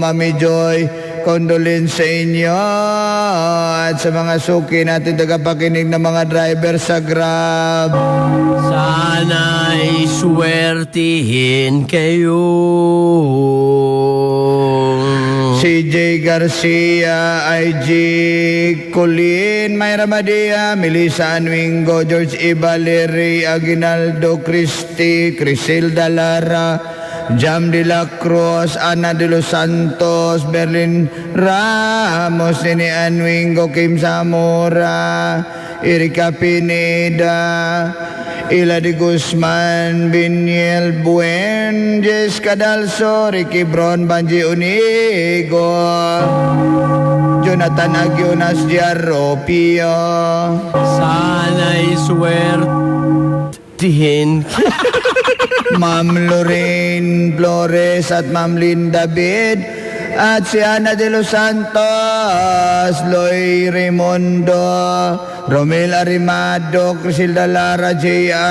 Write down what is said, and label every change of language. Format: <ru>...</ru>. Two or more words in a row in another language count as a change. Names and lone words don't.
<tl>Mami Joy, condolence sa inyo at sa mga suki natin tagapakinig ng mga driver sa Grab. Sana'y swertihin kayo. CJ Garcia, IG Colin, Mayra Madia, Melissa Anwingo, George Ibaleri, Aguinaldo Cristi, Crisilda Lara, Jam de la Cruz, Ana de los Santos, Berlin Ramos, Nini Anwingo, Kim Zamora, Erika Pineda, Ila de Guzman, Biniel Buen, Jessica Dalso, Ricky Bron, Banji Unigo, Jonathan Agionas, Diarropio. Sana'y swertihin. Ma'am Lorraine Flores at Ma'am Linda Bid at si Ana de los Santos, Loy Raimondo, Romel Arimado, Crisilda Lara, J.R.</tl>